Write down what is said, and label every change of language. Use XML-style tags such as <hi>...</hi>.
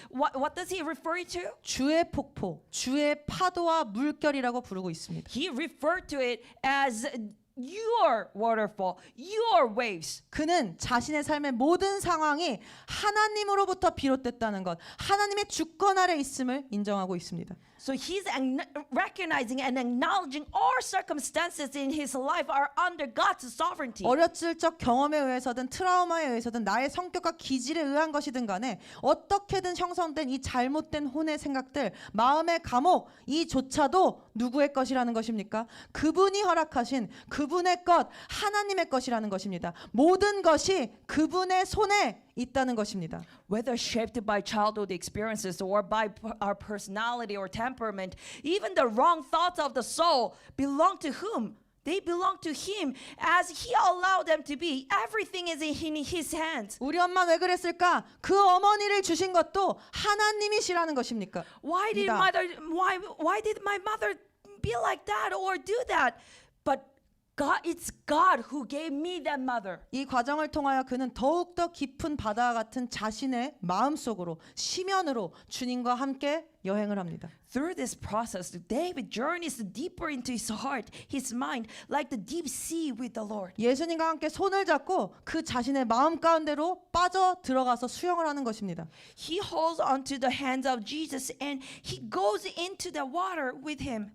<en>What does he refer to?</en> <ko>주의 폭포, 주의 파도와 물결이라고 부르고 있습니다.</ko> <en>He referred to it as your waterfall, your waves.</en> <ko>그는 자신의 삶의 모든 상황이 하나님으로부터 비롯됐다는 것, 하나님의 주권 아래 있음을 인정하고 있습니다.</ko> <en>So he's recognizing and acknowledging all circumstances in his life are under God's sovereignty.</en> <ko>어렸을 적 경험에 의해서든 트라우마에 의해서든 나의 성격과 기질에 의한 것이든 간에 어떻게든 형성된 이 잘못된 혼의 생각들, 마음의 감옥 이조차도 누구의 것이라는 것입니까? 그분이 허락하신 그분의 것, 하나님의 것이라는 것입니다. 모든 것이 그분의 손에 있다는 것입니다.</ko> <en>Whether shaped by childhood experiences or by our personality or temperament, even the wrong thoughts of the soul belong to whom? They belong to Him as He allowed them to be. Everything is in His hands.</en> <ko>우리 엄마 왜 그랬을까? 그 어머니를 주신 것도 하나님이시라는 것입니까?</ko> <en>Why did my mother be like that or do that? But it's God who gave me that mother.</en> <ko>이 과정을 통하여 그는 더욱더 깊은 바다와 같은 자신의 마음속으로 시면으로 주님과 함께 여행을 합니다.</ko> <en>Through this process, David journeys deeper into his heart, his mind, like the deep sea with the Lord.</en> <ko>예수님과 함께 손을 잡고 그 자신의 마음 가운데로 빠져 들어가서 수영을 하는 것입니다.</ko> <en>He holds onto the hands of Jesus and he goes into the water with him.</en>